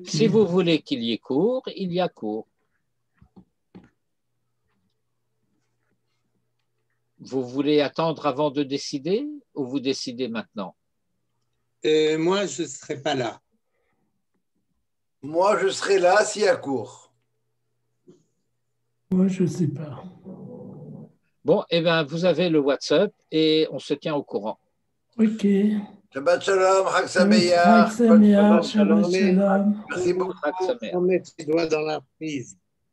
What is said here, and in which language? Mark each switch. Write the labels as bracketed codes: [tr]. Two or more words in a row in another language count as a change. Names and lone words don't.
[fr] Si vous voulez qu'il y ait cours, il y a cours. Vous voulez attendre avant de décider ou vous décidez maintenant? Moi, je ne serai pas là. Moi, je serai là s'il y a cours. Moi, je ne sais pas. Bon, eh bien, vous avez le WhatsApp et on se tient au courant. Ok. [he] שבת שלום, חג שמח. חג שמח, שבת שלום. [fr] Merci beaucoup. On met ses doigts dans la prise.